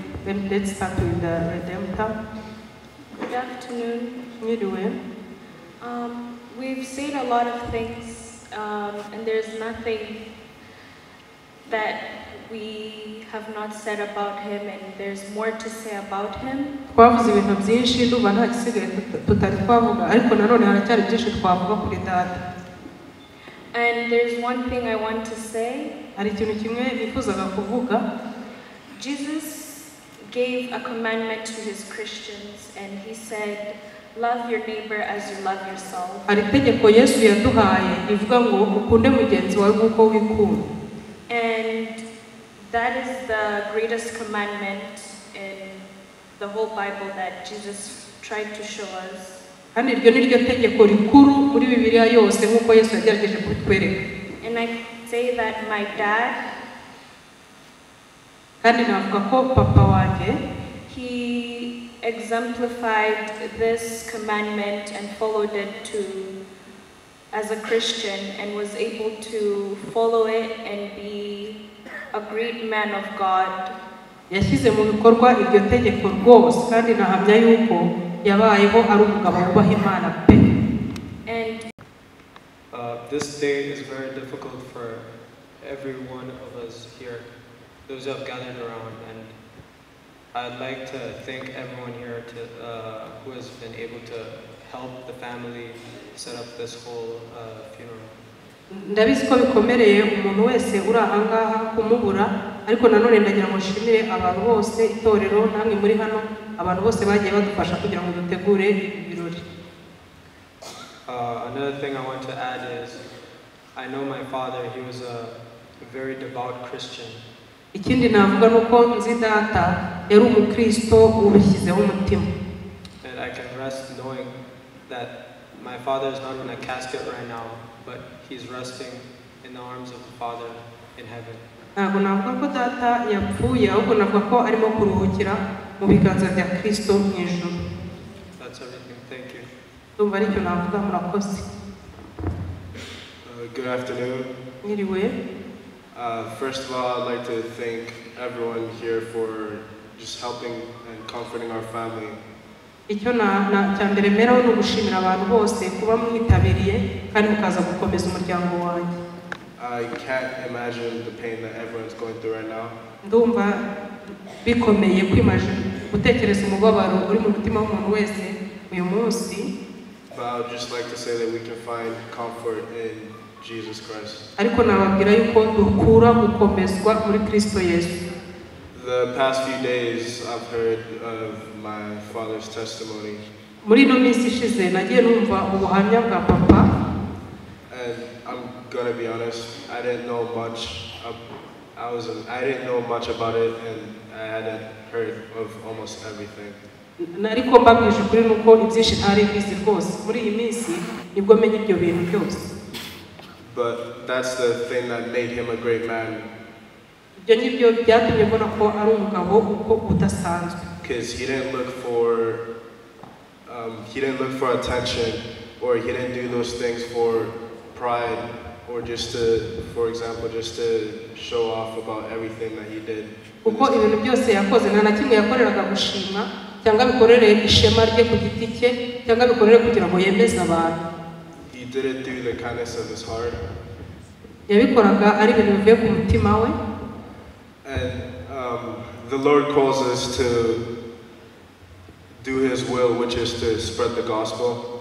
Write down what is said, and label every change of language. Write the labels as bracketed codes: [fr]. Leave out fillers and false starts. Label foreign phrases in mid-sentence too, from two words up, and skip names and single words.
[en] Then let's start with the Redemptor. Good afternoon. You doing? We've seen a lot of things, and there's nothing that we have not said about him, and there's more to say about him. [rw] Twavuze ibintu byinshi ndumva nta gisigaye tutari twavuga ariko nanone haracyari byinshi twavuga kuri data. [en] And there's one thing I want to say. [rw] Hari ikintu kimwe nifuzaga kuvuga. [en] Jesus gave a commandment to his Christians, and he said, love your neighbor as you love yourself. [rw] Hari itegeko Yesu yaduhaye rivuga ngo ukunde mugenzi wawe nk'uko wikunda. [en] And that is the greatest commandment in the whole Bible that Jesus tried to show us. [rw] Kandi iryo ni ryo tegeko rikuru muri Bibiliya yose nk'uko Yesu yagerageje kutwereka. [en] And I say that my dad, [rw] kandi navuga ko papa wanjye, [en] he exemplified this commandment and followed it to as a Christian, and was able to follow it and be a great man of God. [rw] Yashyize mu bikorwa iryo tegeko rwose kandi nahamya yuko yabayeho ari umugabo wubaha Imana pe. [en] And this day is very difficult for every one of us here, those who have gathered around, and I'd like to thank everyone here who has been able to help the family set up this whole funeral. [rw] Ndabizi ko bikomereye umuntu wese uri aha ngaha kumubura, ariko nanone ndagira ngo nshimire abantu bose, itorero namwe muri hano, abantu bose bagiye badufasha kugira ngo dutegure ibirori. [en] Another thing I want to add is, I know my father, he was a very devout Christian. [rw] Ikindi navuga nuko nzi data yari umukristo ubishyizeho umutima. [en] And I can rest knowing that my father is not in a casket right now, but he's resting in the arms of the Father in heaven. [rw] Ntabwo navuga ko data yapfuye, ahubwo navuga ko arimo kuruhukira mu biganza bya Kristo mu ijuru. [en] That's everything. Thank you. [rw] Ndumva aricyo navuga, murakoze. [en] Good afternoon. [rw] Mwiriwe. [en] First of all, I'd like to thank everyone here for just helping and comforting our family. [rw] Icyo cyambere meraho no gushimira abantu bose kuba mwitabiriye kandi mukaza gukomeza umuryango wanjye. [en] I can't imagine the pain that everyone's going through right now. [rw] Ndumva bikomeye gutekereza umubabaro uri mu mutima w'umuntu wese uyu munsi. [en] But I would just like to say that we can find comfort in Jesus Christ. [rw] Ariko nababwira yuko dukura gukomezwa muri Kristo Yesu. [en] The past few days I've heard of my father's testimony. [rw] Muri no minsi ishize nagiye numva ubuhamya bwa papa. [en] And I'm gonna be honest, I didn't know much. I didn't know much about it, and I hadn't heard of almost everything. [rw] Nariko mbabwije kuri nuko ibyinshi ntari bizi rwose. Muri iyi minsi nibwo menye ibyo bintu byose. [en] But that's the thing that made him a great man. [rw] Ibyo ngibyo byatumye mbona ko ari umugabo uko udasanzwe. [en] Because he didn't look for attention, or he didn't do those things for pride, or just to, for example, just to show off about everything that he did. [rw] Uko ibintu byose yakoze nta na kimwe yakoreraga gushima cyangwa bikorere ishema rye ku giti cye cyangwa bikorere kugira ngo yemeze abantu. [en] He did it through the kindness of his heart. [rw] Yabikoraga ari ibintu bivuye ku mutima we. [en] And the Lord calls us to do his will, which is to spread the gospel.